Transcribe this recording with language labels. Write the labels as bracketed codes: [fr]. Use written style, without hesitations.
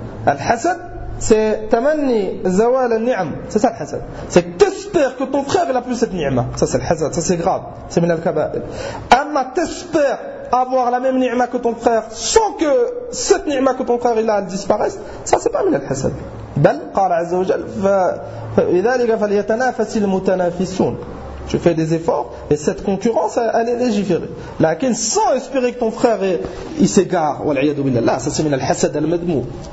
[fr] Le hasad c'est [ar] tamanni zawal al-ni'am. [fr] C'est ça le hasad. C'est que tu espères que ton frère n'a plus cette ni'ma. Ça c'est le hasad, ça c'est grave. C'est [ar] min al-kaba'ir. [fr] Amma tu espères avoir la même ni'ma que ton frère sans que cette ni'ma que ton frère il a elle disparaisse. Ça c'est pas min al-hasad. [ar] بل قال عز وجل فلذلك فليتنافس المتنافسون [fr] Tu fais des efforts et cette concurrence, elle est légiférée. Lakin, sans espérer que ton frère il s'égare, [ar] wa al-'iyadu billah, [fr] ça c'est [ar] min al-hasad al-madmou.